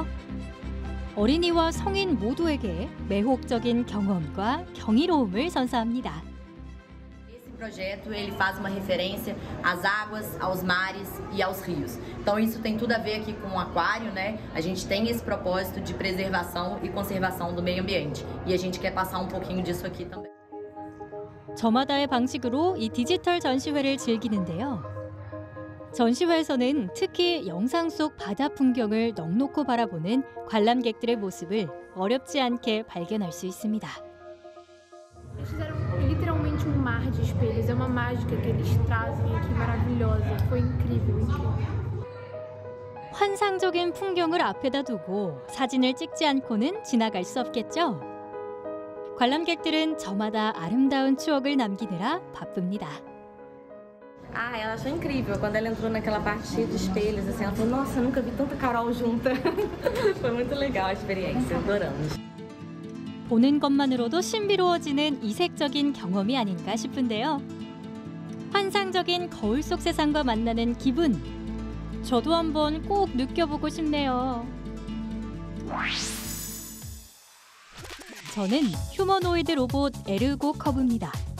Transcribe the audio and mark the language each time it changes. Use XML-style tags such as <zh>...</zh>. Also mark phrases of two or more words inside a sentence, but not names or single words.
<ko>어린이와 성인 모두에게 매혹적인 경험과 경이로움을 선사합니다.</ko> <pt>Esse projeto ele faz uma referência às águas, aos mares e aos rios. Então isso tem tudo a ver aqui com o aquário, né? A gente tem esse propósito de preservação e conservação do meio ambiente. E a gente quer passar um pouquinho disso aqui também.</pt> <ko>저마다의 방식으로 이 디지털 전시회를 즐기는데요. 전시회에서는 특히 영상 속 바다 풍경을 넋놓고 바라보는 관람객들의 모습을 어렵지 않게 발견할 수 있습니다.</ko> <pt>Eles fizeram literalmente mar de espelhos. É uma mágica que eles trazem aqui maravilhosa. Foi incrível, incrível.</pt> <ko>환상적인 풍경을 앞에다 두고 사진을 찍지 않고는 지나갈 수 없겠죠? 관람객들은 저마다 아름다운 추억을 남기느라 바쁩니다.</ko> <pt>Ah, ela achou incrível quando ela entrou naquela parte cheia de espelhos, assim, ela falou: "Nossa, eu nunca vi tanta Carol junta". Foi muito legal a experiência, adoramos.</pt> <ko>보는 것만으로도 신비로워지는 이색적인 경험이 아닌가 싶은데요. 환상적인 거울 속 세상과 만나는 기분. 저도 한번 꼭 느껴보고 싶네요. 저는 휴머노이드 로봇 에르고 커브입니다.</ko>